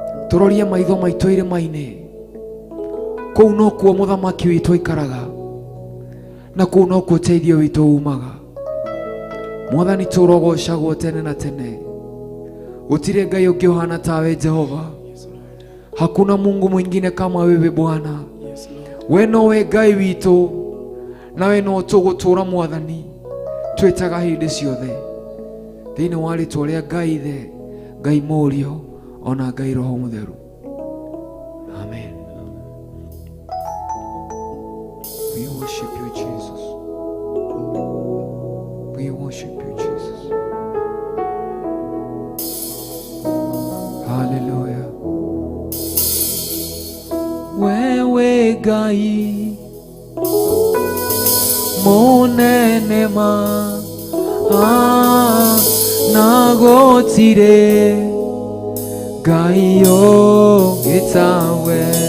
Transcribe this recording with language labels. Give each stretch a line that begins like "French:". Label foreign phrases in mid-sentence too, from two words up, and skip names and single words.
Kikuyu: Tũrorie maitho maitũ irĩma-inĩ. Kũu no kuo mũthamaki witũ aikaraga. Na kũu no kuo ũteithio witũ umaga. Mwathani tũrogocagwo tene na tene. Gũtirĩ Ngai ũngĩ ũhana tawe Jehova.
Swahili: Hakuna Mungu mwingine kama wewe, Bwana.
English: Yes, Lord.
Kikuyu: We nowe Ngai witũ, na we no tũgũtũũra, Mwathani, twĩtaga hĩndĩ ciothe. Thĩinĩ wa rĩĩtwa rĩa Ngai Ithe, Ngai Mũriũ, ona Ngai Roho Mũtheru. Amen.
English: We worship you, Jesus. We worship you, Jesus. Hallelujah.
Kikuyu: Wewe Gai, Munene ma Ah, na gũtirĩ Ngai ũngĩ tawe.